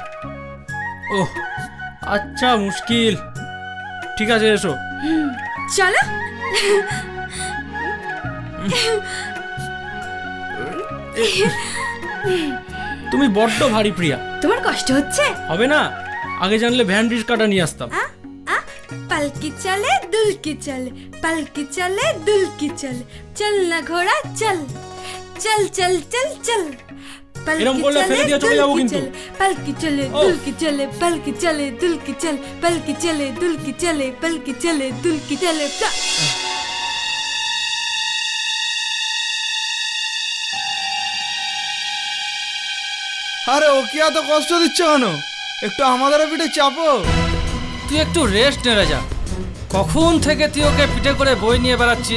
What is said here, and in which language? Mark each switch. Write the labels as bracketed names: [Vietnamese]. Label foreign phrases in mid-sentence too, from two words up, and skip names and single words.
[Bangla] ওহ আচ্ছা, মুশকিল। ঠিক আছে, এসো। চলো। তুমি বড্ড ভারী প্রিয়া। তোমার কষ্ট হচ্ছে? হবে না, আগে জানলে ভ্যান রিক্সাটা নিয়ে আসতাম। [Hindi] पलकी चले दुलकी चले, पलकी चले दुलकी चले, चल ना घोड़ा चल, चल चल चल चल। [Bangla] এরকম করলে ফেলে দিয়ে চলে যাবো কিন্তু। [Hindi] पलकी चले दुलकी चले, पलकी चले दुलकी चल, पलकी चले दुलकी चले, पलकी चले दुलकी चले। [Bangla] আরে ওকে এত কষ্ট দিচ্ছ কেন? একটু আমাদের পিঠে চাপো। তুই একটু রেস্ট নে রাজা, কখন থেকে তুই ওকে পিঠে করে বই নিয়ে বেড়াচ্ছিস?